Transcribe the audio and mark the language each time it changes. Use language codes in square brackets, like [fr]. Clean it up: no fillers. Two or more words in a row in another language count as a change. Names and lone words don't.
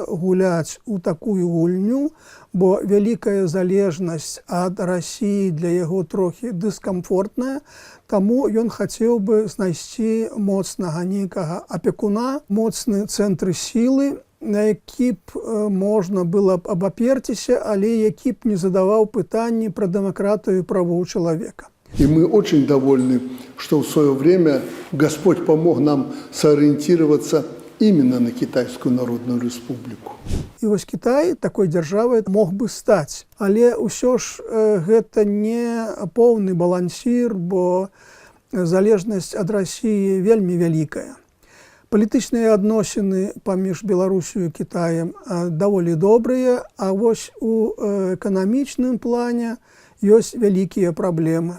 [be] гуляць у такую гульню, бо вялікая залежнасць ад Расіі для яго трохі дыскамфортная, таму ён хацеў бы знайсці моцнага нейкага апекуна, моцны цэнтр сілы, на які б можна было б абаперціся, але які б не задаваў пытанні пра дэмакратыю і правоў чалавека. [ru] И мы очень довольны, что в свое время Господь помог нам сориентироваться именно на Китайскую Народную Республику. [be] І вось Кітай такой дзяржавай мог бы стаць. Але ўсё ж гэта не поўны балансір, бо залежнасць ад Расіі вельмі вялікая. Палітычныя адносіны паміж Беларусю і Кітаем даволі добрыя, а вось у эканамічным плане ёсць вялікія праблемы.